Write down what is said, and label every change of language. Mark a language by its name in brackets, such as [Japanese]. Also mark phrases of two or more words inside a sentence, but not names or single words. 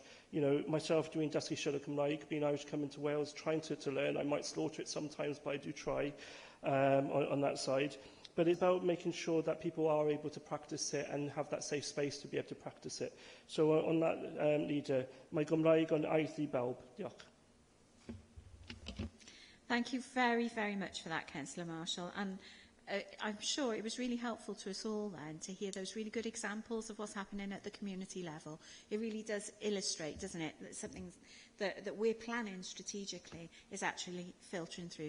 [English] Myself doing [Welsh] Dysgu Siarad Cymraeg, [English] being Irish coming to Wales, trying to learn. I might slaughter it sometimes, but I do try on that side. But it's about making sure that people are able to practice it and have that safe space to be able to practice it. So on that, Leader, [Welsh] mae Gymraeg on aeth I bawb. Diolch. [English] Thank you very, very much for that, Councillor Marshall. And I'm sure it was really helpful to us all then to hear those really good examples of what's happening at the community level. It really does illustrate, doesn't it, that something that we're planning strategically is actually filtering through.